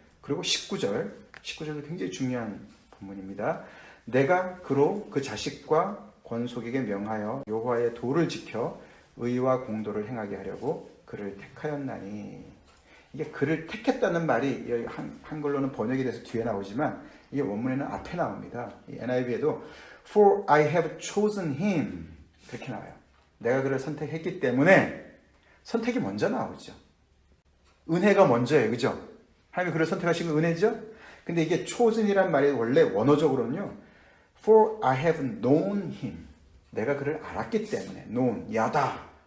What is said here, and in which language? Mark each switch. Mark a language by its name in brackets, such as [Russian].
[Korean] 그리고 19절도 굉장히 중요한 본문입니다. 내가 그로 그 자식과 권속에게 명하여 여호와의 도를 지켜 의와 공도를 행하게 하려고 그를 택하였나니. 이게 그를 택했다는 말이 한글로는 번역이 돼서 뒤에 나오지만 이게 원문에는 앞에 나옵니다. 이 NIV에도 [English] For I have chosen him [Korean] 그렇게 나와요. 내가 그를 선택했기 때문에 선택이 먼저 나오죠. 은혜가 먼저예요, 그죠? 하나님이 그를 선택하신 건 은혜죠. 근데 이게 chosen이란 말이 원래 원어적으로는요, [English] For I have known him. [Korean] 내가 그를 알았기 때문에. [English] known, 야다.